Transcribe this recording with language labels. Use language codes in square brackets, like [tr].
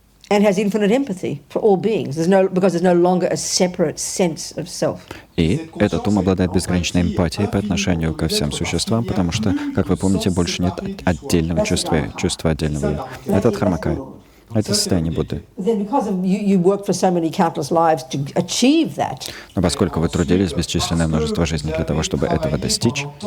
[en] And has infinite empathy for all beings. Because there's no longer a separate sense of self. [ru] И этот ум обладает безграничной эмпатией по отношению ко всем существам, потому что, как вы помните, больше нет отдельного чувства отдельного «я». Это дхармакая. Это состояние Будды. [en] Then because of you worked for so many countless lives to achieve that. [ru] Но поскольку вы трудились бесчисленное множество жизней для того, чтобы этого достичь,